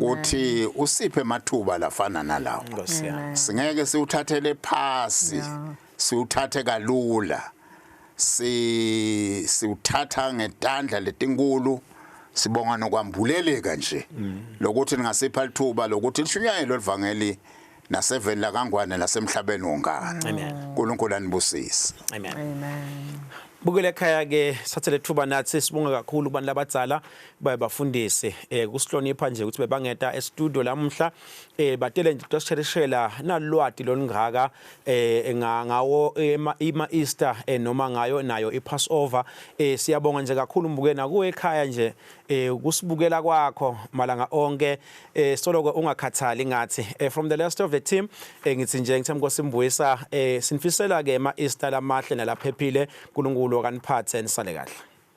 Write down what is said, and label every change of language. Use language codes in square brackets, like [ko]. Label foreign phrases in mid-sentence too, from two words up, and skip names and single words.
[ss] Uthi usiphe mathuba lafana nalawo. Singeke siuthathele phasi. Siuthathe kalula. Siuthatha ngetandla letinkulu. Sibonga nokwambuleleka nje lokuthi ningasipha lithuba lokuthi lishunyayelwe livangeli naseveni lakangwane nasemhlabeni wonke. Amen. uNkulunkulu anibusise. Amen. Amen. Bukele ekhaya ke sathele thuba nathi sibonga kakhulu kubantu labadzala bayabafundisi kusihlonipha nje ukuthi bebangeta e-studio lamhla batele nje toshereshela nalwati lolungaka ngawo ima-Easter noma ngayo nayo i-Passover. Siyabonga nje kakhulu mbukena kuwe ekhaya nje kusibukela kwakho malanga onke soloko ungakhathali ngathi [en] from the rest of the team [ss] ngithi nje ngithe Nkosi Mbuyisa sinifisela ke ema-Easter lamahle nalaphephile uNkulunkulu kaniphathe nisale kahle.